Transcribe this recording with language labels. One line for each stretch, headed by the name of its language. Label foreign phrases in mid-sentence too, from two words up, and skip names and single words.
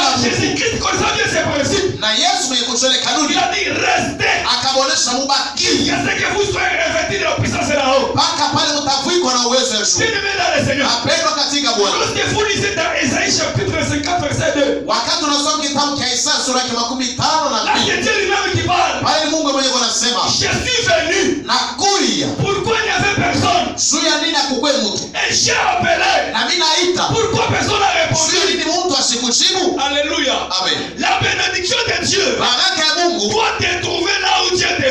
Swahili: Ah, Mungu.
French: Jésus-Christ connaissait bien ses principes.
Swahili: Na Yesu mwenye kujua ile kanuni
French: Il a dit restez
Swahili: akabonesha mubaki
French: jusqu'à ce que vous soyez revêtus de la puissance là haut.
Swahili: mpaka pale mtavikwa na uwezo wa juu.
French: Bien-aimés dans le Seigneur.
Swahili: Apendwa katika Bwana.
French: Lorsque vous lisez dans Ésaïe chapitre 54 verset 2,
Swahili: Wakati unasoma kitabu cha Isaya sura ya 52
French: là c'est
Swahili: na
French: Dieu lui-même qui parle.
Swahili: pale ni Mungu mwenyewe anasema
French: Je suis venu.
Swahili: nakuya
French: Pourquoi il n'y avait personne?
Swahili: juu ya nini akukwe mtu mtu.
French: Et j'ai appelé.
Swahili: Na mimi naita.
French: Pourquoi personne n'a répondu?
Swahili: Sio ni mtu asikujibu.
French: Alléluia.
Swahili: Amen.
French: La bénédiction de Dieu
Swahili: Baraka ya Mungu
French: doit te trouver là où Dieu te